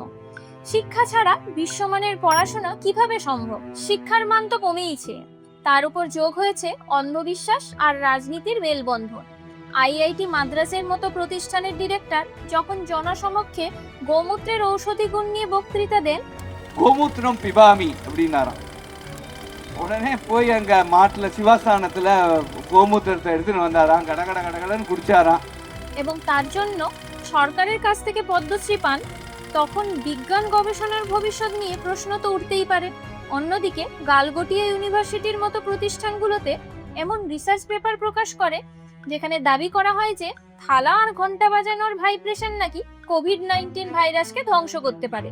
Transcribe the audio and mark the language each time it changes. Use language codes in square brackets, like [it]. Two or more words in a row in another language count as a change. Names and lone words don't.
[bn] শিক্ষা ছাড়া বিশ্বমানের পড়াশোনা কিভাবে সম্ভব? শিক্ষার মান তো কমেইছে, তার উপর যোগ হয়েছে অন্ধবিশ্বাস আর রাজনীতির মেলবন্ধন। আইআইটি মাদ্রাসের মতো প্রতিষ্ঠানের ডিরেক্টর যখন জনসমক্ষে গোমূত্রের ঔষধি গুণ নিয়ে বক্তৃতা দেন, [sa] गोमूत्रं पिबामि [ta] அப்படின்னாராம். உடனே போய் அங்க மாட்டுல சிவாஸ்தானத்துல கோமூத்திரத்தை எடுத்துன்னு வந்தாராம், கட கட கட கடன்னு குடிச்சாராம். [bn] এবং তার জন্য সরকারের কাছ থেকে পদ্মশ্রী পান, তখন বিজ্ঞান গবেষণার ভবিষ্যৎ নিয়ে প্রশ্ন তো উঠতেই পারে। অন্যদিকে গালগোটিয়া ইউনিভার্সিটির মতো প্রতিষ্ঠানগুলোতে এমন [en] research paper [bn] প্রকাশ করে যেখানে দাবি করা হয় যে থালা আর ঘন্টা বাজানোর ভাইব্রেশন নাকি কোভিড-19 ভাইরাসকে ধ্বংস করতে পারে।